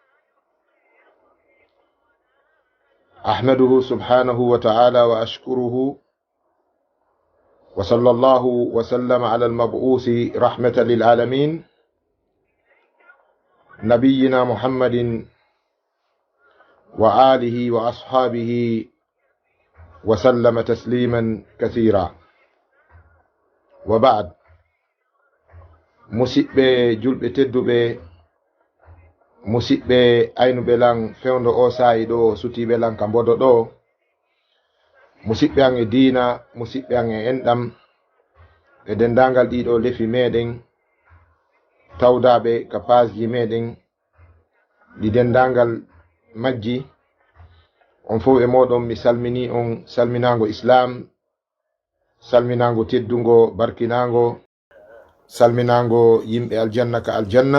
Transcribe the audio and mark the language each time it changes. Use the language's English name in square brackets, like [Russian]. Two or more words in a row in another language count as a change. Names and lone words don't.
[Arabic] أحمده سبحانه وتعالى وأشكره، وصلى الله وسلم على المبعوث رحمة للعالمين نبينا محمد وآله وأصحابه وسلم تسليما كثيرا. وبعد، [Fula] musidɓe julɓe tedduɓe, musidɓe aynuɓe lan fewndo o saayi ɗo, sutiɓe lan ka mbodo ɗo, musidɓe an e diina, musidɓe an e enɗam e dendangal ɗiɗo lefi meɗen, tawdaɓe ka pasji meɗen ɗi dendangal majji, on fof e moɗon mi salmini on salminago islam, salminago teddungo barkinago, salminago yimɓe aljanna ka aljanna.